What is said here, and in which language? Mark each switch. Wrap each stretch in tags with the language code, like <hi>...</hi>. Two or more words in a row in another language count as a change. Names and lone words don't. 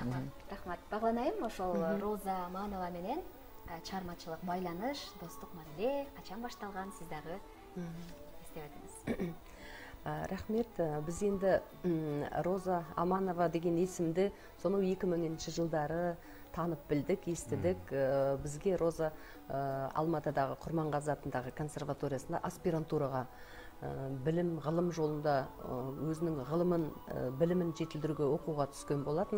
<ky>Рахмат. Багланайым, ошол Роза Аманова менен чыгармачылык байланыш, достук мамиле качан башталган, сиз дагы эстеп өтүңүз.</ky> <kk>Рахмет. Біз енді Роза Аманова деген есімді соны 2000 жылдары танып білдік, естідік. Бізге Роза Алматыдағы Құрманғазы атындағы консерваториясында аспирантураға білім, ғылым жолында өзінің ғылымын, білімін жетілдіруге оқуға түскен болатын.</kk>